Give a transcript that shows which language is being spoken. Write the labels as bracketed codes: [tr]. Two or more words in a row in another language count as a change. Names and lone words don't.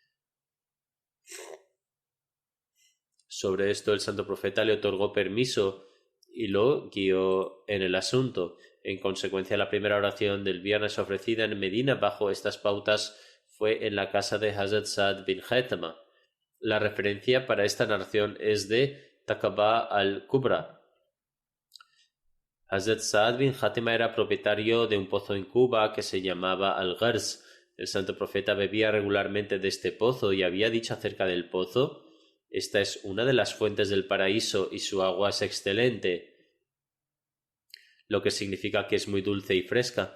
[es] Sobre esto, el santo profeta le otorgó permiso y lo guió en el asunto. En consecuencia, la primera oración del viernes ofrecida en Medina bajo estas pautas fue en la casa de Hazrat Sa'd bin Haythama. La referencia para esta narración es de Taqaba al-Kubra. Hazrat Sa'd bin Haythama era propietario de un pozo en Cuba que se llamaba Al-Ghars. El santo profeta bebía regularmente de este pozo y había dicho acerca del pozo: esta es una de las fuentes del paraíso y su agua es excelente, lo que significa que es muy dulce y fresca.